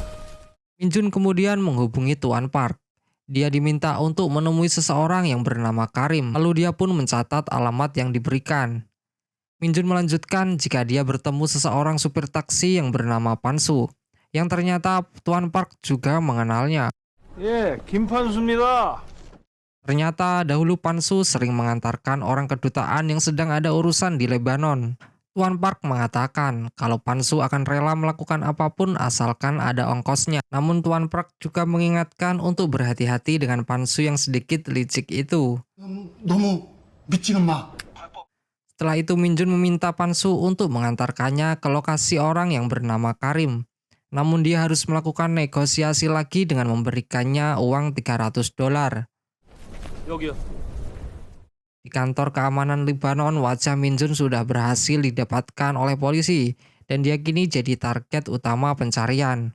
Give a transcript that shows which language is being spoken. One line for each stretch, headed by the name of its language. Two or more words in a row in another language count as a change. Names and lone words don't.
Indonesian: Min Jun kemudian menghubungi Tuan Park. Dia diminta untuk menemui seseorang yang bernama Karim, lalu dia pun mencatat alamat yang diberikan. Min Jun melanjutkan jika dia bertemu seseorang supir taksi yang bernama Pan-soo, yang ternyata Tuan Park juga mengenalnya.
Korean: 예, 김판수입니다.
Indonesian: Ternyata dahulu Pan-soo sering mengantarkan orang kedutaan yang sedang ada urusan di Lebanon. Tuan Park mengatakan kalau Pan-soo akan rela melakukan apapun asalkan ada ongkosnya. Namun Tuan Park juga mengingatkan untuk berhati-hati dengan Pan-soo yang sedikit licik itu.
Korean: 너무 믿지는 마.
Indonesian: Setelah itu Min Jun meminta Pan-soo untuk mengantarkannya ke lokasi orang yang bernama Karim. Namun dia harus melakukan negosiasi lagi dengan memberikannya uang 300 dolar.
Korean: 여기요.
Indonesian: Di kantor keamanan Lebanon, wajah Min Jun sudah berhasil didapatkan oleh polisi dan dia kini jadi target utama pencarian.